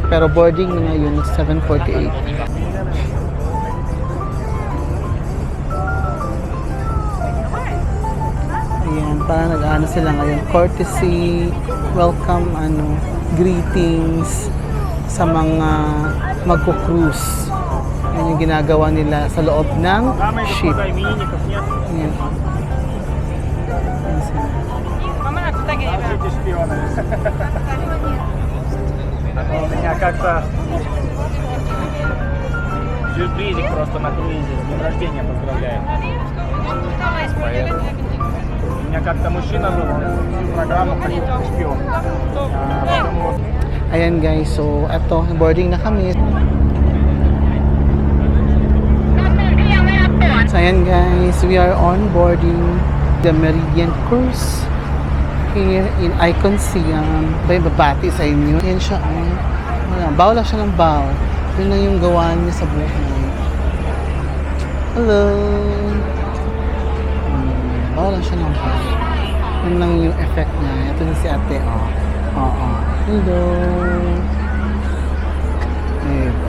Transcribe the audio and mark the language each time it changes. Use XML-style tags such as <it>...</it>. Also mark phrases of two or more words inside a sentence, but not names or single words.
<tl>Pero boarding na ngayon 7:48. Ayan, parang nag-ano sila ngayon.</tl> <en>Courtesy, welcome, greetings</en> <tl>sa mga magko-cruise. Yan yung ginagawa nila sa loob ng ship. Ayan. Ayan sila.</tl> <ru>Меня как-то сюрпризик просто на круизе. С днем рождения поздравляет. У меня как-то мужчина был, он всю программу ходил как шпион.</ru> <tl>Ayan guys, so eto, boarding na kami. So ayan guys,</tl> <en>we are on boarding the Meridian Cruise here in Icon Siam.</en> <tl>May babati sa inyo. Ayan siya, baw lang siya ng baw. Yun lang yung gawa niya sa buhay. Hello! Baw lang siya ng baw. Yun lang yung effect niya. Ito na si ate, Hello! Diba?</tl>